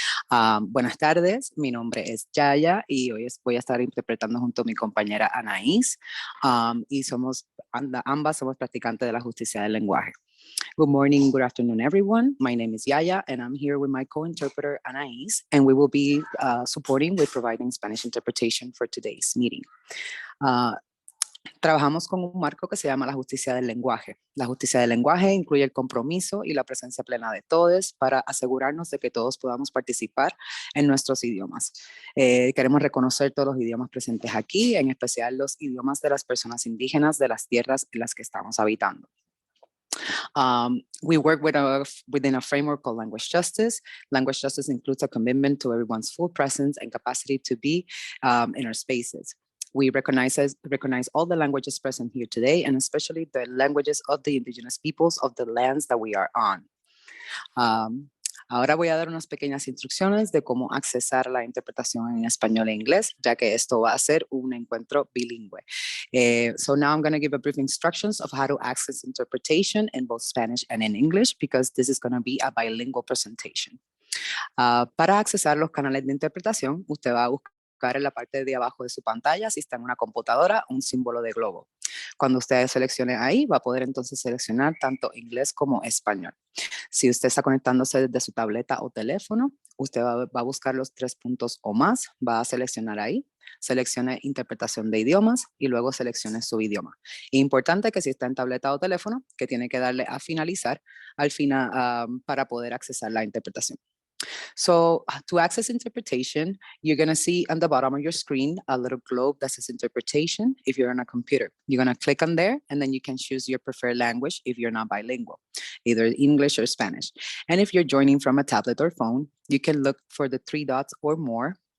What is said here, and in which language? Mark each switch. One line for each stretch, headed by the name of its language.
Spanish: Buenas tardes, mi nombre es Yaya y hoy voy a estar interpretando junto a mi compañera Anaís y ambas somos practicantes de la justicia del lenguaje.
English: Good morning, good afternoon, everyone. My name is Yaya, and I'm here with my co-interpreter, Anaís, and we will be supporting with providing Spanish interpretation for today's meeting.
Spanish: Trabajamos con un marco que se llama la justicia del lenguaje. La justicia del lenguaje incluye el compromiso y la presencia plena de todos para asegurarnos de que todos podamos participar en nuestros idiomas. Queremos reconocer todos los idiomas presentes aquí, en especial los idiomas de las personas indígenas de las tierras en las que estamos habitando.
English: We work within a framework called language justice. Language justice includes a commitment to everyone's full presence and capacity to be in our spaces. We recognize all the languages present here today, and especially the languages of the indigenous peoples of the lands that we are on.
Spanish: Ahora voy a dar unas pequeñas instrucciones de cómo accesar la interpretación en español e inglés, ya que esto va a ser un encuentro bilingüe.
English: So now I'm going to give a brief instructions of how to access interpretation in both Spanish and in English, because this is going to be a bilingual presentation.
Spanish: Para accesar los canales de interpretación, usted va a buscar en la parte de abajo de su pantalla, si está en una computadora, un símbolo de globo. Cuando usted seleccione ahí, va a poder entonces seleccionar tanto inglés como español. Si usted está conectándose desde su tableta o teléfono, usted va a buscar los 3 puntos o más, va a seleccionar ahí, seleccione interpretación de idiomas y luego seleccione su idioma. Importante que si está en tableta o teléfono, que tiene que darle a finalizar al final para poder accesar la interpretación.
English: So to access interpretation, you're going to see on the bottom of your screen a little globe that says interpretation if you're on a computer. You're going to click on there and then you can choose your preferred language if you're not bilingual, either English or Spanish. And if you're joining from a tablet or phone, you can look for the 3 dots or more.